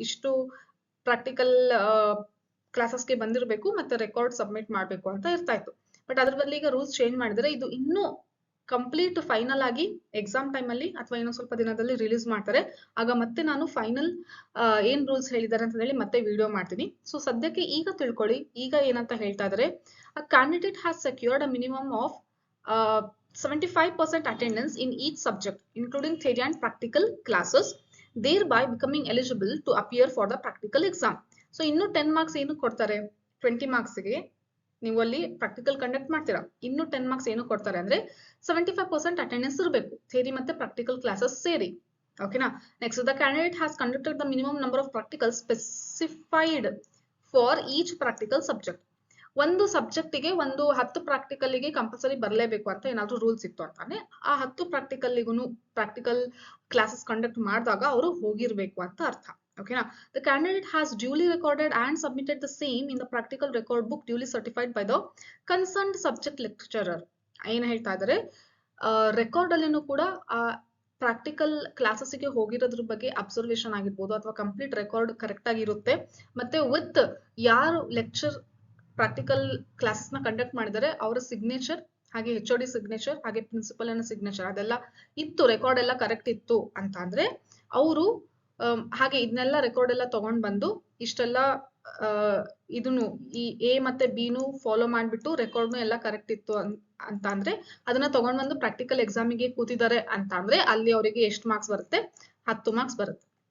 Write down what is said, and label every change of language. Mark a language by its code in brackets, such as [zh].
[kn] ಇಷ್ಟು ಪ್ರಾಕ್ಟಿಕಲ್ ಕ್ಲಾಸಸ್ಗೆ ಬಂದಿರಬೇಕು ಮತ್ತೆ ರೆಕಾರ್ಡ್ ಸಬ್ಮಿಟ್ ಮಾಡಬೇಕು ಅಂತ ಇರ್ತಾ ಇತ್ತು. ಬಟ್ ಅದ್ರ ಬದಲು ಈಗ ರೂಲ್ಸ್ ಚೇಂಜ್ ಮಾಡಿದ್ರೆ ಇದು ಇನ್ನೂ ಕಂಪ್ಲೀಟ್ ಫೈನಲ್ ಆಗಿ ಎಕ್ಸಾಮ್ ಟೈಮ್ ಅಲ್ಲಿ ಅಥವಾ ಇನ್ನೊಂದು ಸ್ವಲ್ಪ ದಿನದಲ್ಲಿ ರಿಲೀಸ್ ಮಾಡ್ತಾರೆ. ಆಗ ಮತ್ತೆ ನಾನು ಫೈನಲ್ ಏನ್ ರೂಲ್ಸ್ ಹೇಳಿದ್ದಾರೆ ಅಂತ ಹೇಳಿ ಮತ್ತೆ ವಿಡಿಯೋ ಮಾಡ್ತೀನಿ. ಸೊ ಸದ್ಯಕ್ಕೆ ಈಗ ತಿಳ್ಕೊಳ್ಳಿ, ಈಗ ಏನಂತ ಹೇಳ್ತಾ ಇದಾರೆ, [en] a candidate has secured a minimum of 75% attendance in each subject including theory and practical classes, thereby becoming eligible to appear for the practical exam. [kn] So ಇನ್ನು 10 ಮಾರ್ಕ್ಸ್ ಏನು ಕೊಡ್ತಾರೆ, 20 ಮಾರ್ಕ್ಸ್ಗೆ ನೀವು ಅಲ್ಲಿ ಪ್ರಾಕ್ಟಿಕಲ್ ಕಂಡಕ್ಟ್ ಮಾಡ್ತೀರಾ. ಇನ್ನು 10 ಮಾರ್ಕ್ಸ್ ಏನು ಕೊಡ್ತಾರೆ ಅಂದ್ರೆ 75% ಅಟೆಂಡೆನ್ಸ್ ಇರಬೇಕು, ಥಿಯರಿ ಮತ್ತೆ ಪ್ರಾಕ್ಟಿಕಲ್ ಕ್ಲಾಸಸ್ ಸೇರಿ. ಓಕೆನಾ. [en] Next, the candidate has conducted the minimum number of practical specified for each practical subject. [kn] ಒಂದು ಸಬ್ಜೆಕ್ಟಿಗೆ ಒಂದು 10 ಪ್ರಾಕ್ಟಿಕಲ್ಗೆ ಕಂಪಲ್ಸರಿ ಬರಲೇಬೇಕು ಅಂತ ಏನಾದ್ರು ರೂಲ್ಸ್ ಇತ್ತು ಅಂತಾನೆ ಆ 10 ಪ್ರಾಕ್ಟಿಕಲ್ ಕ್ಲಾಸಸ್ ಕಂಡಕ್ಟ್ ಮಾಡಿದಾಗ ಅವರು ಹೋಗಿರ್ಬೇಕು ಅಂತ ಅರ್ಥ. ಓಕೆನಾ. [en] The candidate has duly recorded and submitted the same in the practical record book duly certified by the concerned subject lecturer. [kn] ಏನ್ ಹೇಳ್ತಾ ಇದಾರೆ, ರೆಕಾರ್ಡ್ ಅಲ್ಲಿನೂ ಕೂಡ ಆ ಪ್ರಾಕ್ಟಿಕಲ್ ಕ್ಲಾಸಸ್ಗೆ ಹೋಗಿರೋದ್ರ ಬಗ್ಗೆ ಅಬ್ಸರ್ವೇಷನ್ ಆಗಿರ್ಬೋದು ಅಥವಾ ಕಂಪ್ಲೀಟ್ ರೆಕಾರ್ಡ್ ಕರೆಕ್ಟ್ ಆಗಿರುತ್ತೆ. ಮತ್ತೆ ವಿತ್ ಯಾರು ಲೆಕ್ಚರ್ ಪ್ರಾಕ್ಟಿಕಲ್ ಕ್ಲಾಸಸ್ ನ ಕಂಡಕ್ಟ್ ಮಾಡಿದರೆ ಅವರ ಸಿಗ್ನೇಚರ್, ಹಾಗೆ HOD ಸಿಗ್ನೇಚರ್, ಹಾಗೆ ಪ್ರಿನ್ಸಿಪಲ್ ಅನ್ನ ಸಿಗ್ನೇಚರ್ ಅದೆಲ್ಲ ಇತ್ತು, ರೆಕಾರ್ಡ್ ಎಲ್ಲ ಕರೆಕ್ಟ್ ಇತ್ತು ಅಂತ ಅಂದ್ರೆ ಅವರು ಹಾಗೆ ಇದನ್ನೆಲ್ಲ ರೆಕಾರ್ಡ್ ಎಲ್ಲ ತಗೊಂಡ್ ಬಂದು ಇಷ್ಟೆಲ್ಲ ಇದನ್ನು ಈ A ಮತ್ತೆ B ನು ಫಾಲೋ ಮಾಡ್ಬಿಟ್ಟು ರೆಕಾರ್ಡ್ನು ಎಲ್ಲ ಕರೆಕ್ಟ್ ಇತ್ತು ಅಂತ ಅಂದ್ರೆ ಅದನ್ನ ತಗೊಂಡ್ ಬಂದು ಪ್ರಾಕ್ಟಿಕಲ್ ಎಕ್ಸಾಮಿಗೆ ಕೂತಿದ್ದಾರೆ ಅಂತ ಅಂದ್ರೆ ಅಲ್ಲಿ ಅವರಿಗೆ ಎಷ್ಟು ಮಾರ್ಕ್ಸ್ ಬರುತ್ತೆ, 10 ಮಾರ್ಕ್ಸ್ ಬರುತ್ತೆ.